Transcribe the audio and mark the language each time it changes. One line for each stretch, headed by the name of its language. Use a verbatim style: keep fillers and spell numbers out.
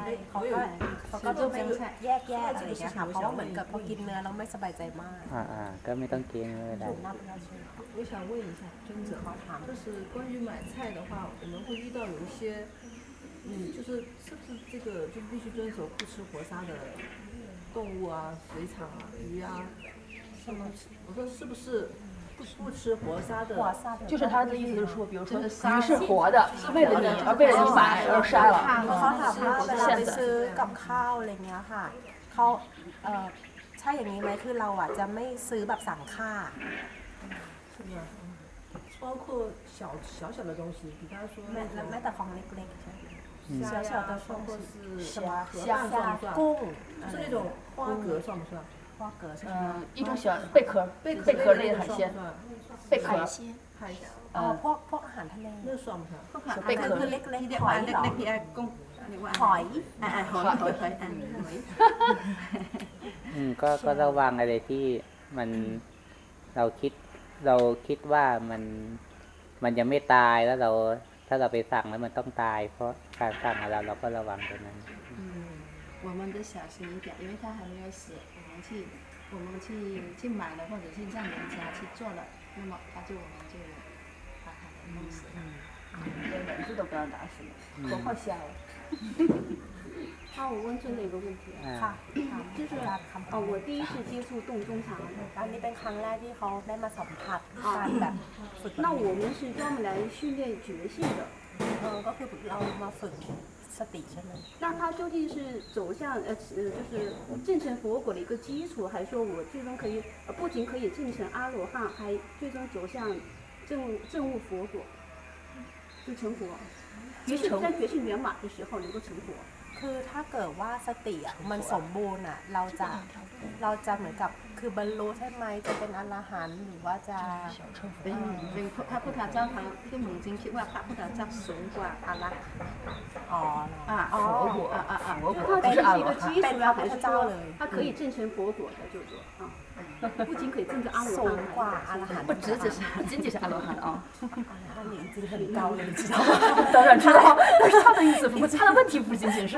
Thai: เขาอยู่เขาก็จะเป็นแยกๆอะไรอย่างเงี้ยค่ะเพราะว่าเหมือนกับพอกินเนื้อแล้วไม่สบายใจมาก อ่าๆก็ไม่ต้องกิน เลย ได้
Chinese: 我想问一下尊者就是关于买菜的话我们会遇到有一些嗯就是是不是这个就必须遵守不吃活杀的动物啊水产啊鱼啊什么我说是不是不吃活杀的，就是他的意思，就是说，比如说，鱼是活的，是为了你，而为了你买而杀了。
Thai: เขาถามว่าเวลาไปซื้อกับข้าวอะไรเงี้ยค่ะเขาเอ่อใช่อย่างนี้ไหมคือเราอ่ะจะไม่ซื้อแบบสั่งฆ่า ใช่ไหม
Chinese: 包括小小小的东西，比方说
Thai: แม้แม้แต่ของเล็กๆ
Chinese: 小小的包括是什么虾、
Thai: กุ้ง
Chinese: 是那种花蛤算不算？花蛤是嗯，一种小贝壳，贝壳类的海鲜，贝壳海鲜，海鲜。哦，
Thai: พวกพวกอาหารทะเล
Chinese: 那算不算？小贝壳，
Thai: เล็กเล็ก หอยเล็กๆพี่ไอ้กุ้ง หอย อ่าหอยหอยหอย อืมก็ก็ระวังอะไรที่มันเราคิดเราคิดว่ามันมันยังไม่ตายแล้วเราถ้าเราไปสั่งแล้วมันต้องตายเพราะการสั่งของเราเราก็ระวังตรงนั้น
Chinese: 我们得小心一点，因为他还没有死，我们去，我们去去买了，或者去让人家去做了，那么他就我们就把他给弄死了，连蚊子都不要打死了，何况虾了。啊，我问尊者一个问题，好，就是哦，我第一次接触洞中藏，
Thai: อันนี้เป็นครั้งแรกที่เขาได้มาสัมผัสการแบบฝึก
Chinese: 那我们是专门来训练觉性的，
Thai: 嗯，ก็คือเรามาฝึกสติใช่ไหม
Chinese: 那它究竟是走向呃呃，就是证成佛果的一个基础，还是说我最终可以呃不仅可以证成阿罗汉，还最终走向证证悟佛果，就成佛。觉性在觉性圆满的时候能够成佛。
Thai: คือถ้าเกิดว่าสติอ่ะมันสมบูรณ์อ่ะเราจะเราจะเหมือนกับคือบรรลุใช่ไหมจะเป็นอรหันต์หรือว่าจะ เป็นเป็นพระพุทธเจ้าเขาที่เหมือนจริงคิดว่าพระพุทธเจ้าสูงกว่าอรหันต์ อ๋อ อ่า อ๋ออ่าอ่า
Chinese: 它就是一个基础
Thai: เป็นพระพุทธเจ้าเลย
Chinese: 它可以证成佛果的就说啊。不仅可以证得阿罗汉，不只只是不仅仅是阿罗汉啊。他年纪很高了，你知道吗？当然知道，但是他的意思不，他的问题不仅仅是。